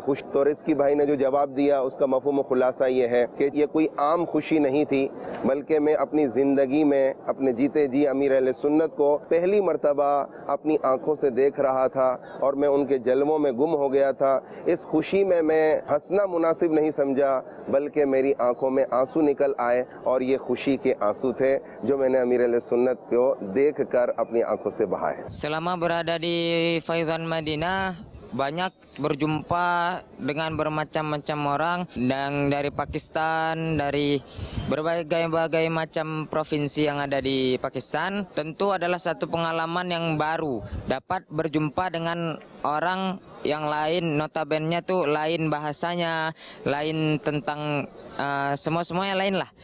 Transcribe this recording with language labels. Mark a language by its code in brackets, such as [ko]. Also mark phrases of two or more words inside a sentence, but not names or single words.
[ur] خوش تو رزقی بھائی نے جو جواب دیا اس کا مفہوم خلاصہ یہ ہے کہ یہ کوئی عام خوشی نہیں تھی، بلکہ میں اپنی زندگی میں اپنے جیتے جی امیر اہل سنت کو پہلی مرتبہ اپنی آنکھوں سے دیکھ رہا تھا اور میں ان کے جلووں میں گم ہو گیا تھا. اس خوشی میں میں ہنسنا مناسب نہیں سمجھا، بلکہ میری آنکھوں میں آنسو نکل آئے اور یہ خوشی کے آنسو تھے جو میں نے امیر اہل سنت کو دیکھ کر اپنی آنکھوں سے بہائے. [id] Selama berada di Faizan Madinah banyak berjumpa dengan bermacam-macam orang, dan dari Pakistan, dari berbagai macam provinsi yang ada di Pakistan. Tentu adalah satu pengalaman yang baru, dapat berjumpa dengan orang yang lain, notabene tuh lain bahasanya, lain tentang semua-semuanya lain lah.